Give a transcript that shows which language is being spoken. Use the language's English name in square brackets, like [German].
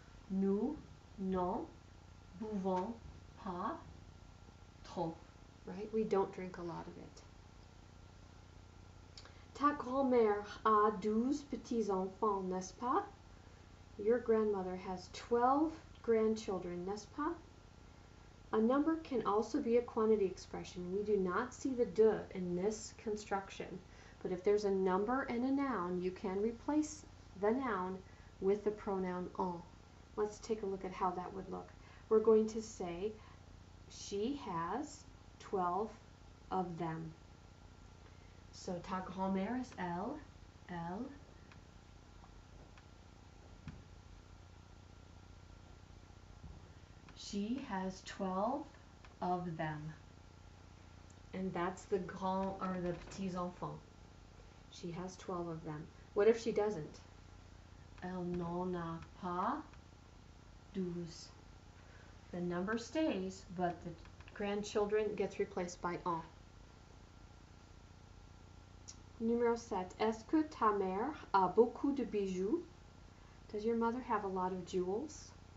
[French] Nous n'en buvons pas trop. [English] Right? We don't drink a lot of it. [French] Ta grand-mère a 12 petits-enfants, n'est-ce pas? [English] Your grandmother has 12 grandchildren, [French] n'est-ce pas? [English] A number can also be a quantity expression. We do not see the de in this construction, but if there's a number and a noun, you can replace the noun with the pronoun en. Let's take a look at how that would look. We're going to say, she has 12 of them. So ta grand-mère is elle. She has 12 of them. And that's the grand, or the petits enfants. She has 12 of them. What if she doesn't? [French] Elle n'en a pas 12. [English] The number stays, but the grandchildren gets replaced by en. [French] Numéro 7. Est-ce que ta mère a beaucoup de bijoux? [English] Does your mother have a lot of jewels?